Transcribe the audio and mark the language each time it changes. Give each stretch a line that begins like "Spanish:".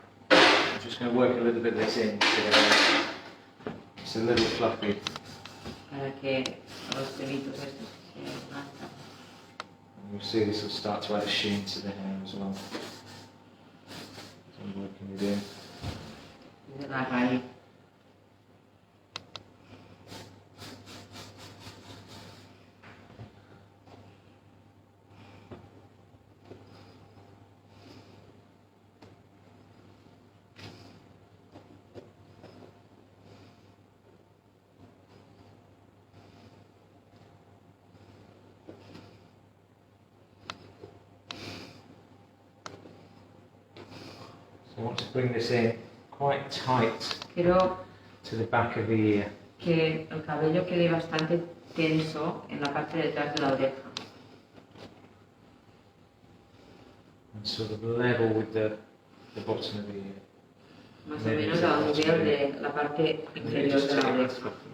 English: I'm just going to work a little bit of this in together. It's a little fluffy.
Spanish: Para que los pelitos estos se levantan.
English: And you'll see this will start to add a sheen to the hair as well. So I'm working it in.
Spanish: De la raíz.
English: I want to bring this in quite tight to the back of the ear.
Spanish: Que el cabello quede bastante tenso en la parte de detrás de la oreja.
English: And sort of level with the bottom of the ear.
Spanish: Más o menos a donde veo de la parte inferior de la oreja.